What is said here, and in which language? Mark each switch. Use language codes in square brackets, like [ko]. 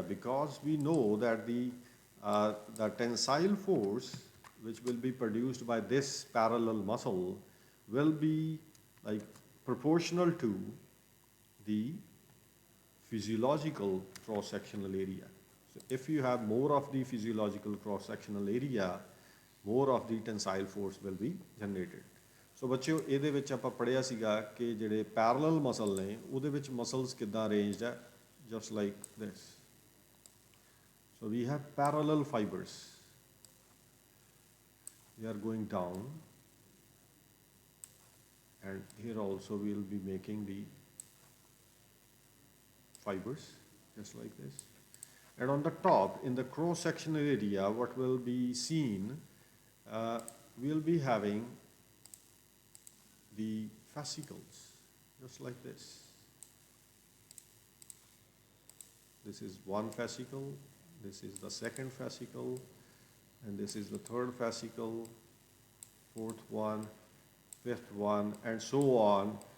[en] Because we know that the tensile force which will be produced by this parallel muscle will be like proportional to the physiological cross-sectional area. So if you have more of the physiological cross-sectional area, more of the tensile force will be generated. [pa] ਸੋ ਬੱਚਿਓ ਇਹਦੇ ਵਿੱਚ ਆਪਾਂ ਪੜ੍ਹਿਆ ਸੀਗਾ ਕਿ ਜਿਹੜੇ parallel muscle ਨੇ ਉਹਦੇ ਵਿੱਚ ਮਸਲਸ ਕਿੱਦਾਂ ਅਰੇਂਜਡ ਹੈ [en] Just like this so we have parallel fibres we are going down and here also we will be making the fibers just like this. And on the top, in the cross-sectional area, what will be seen, we'll be having the fascicles, just like this. This is one fascicle, this is the second fascicle, and this is the third fascicle, fourth one, fifth one, and so on.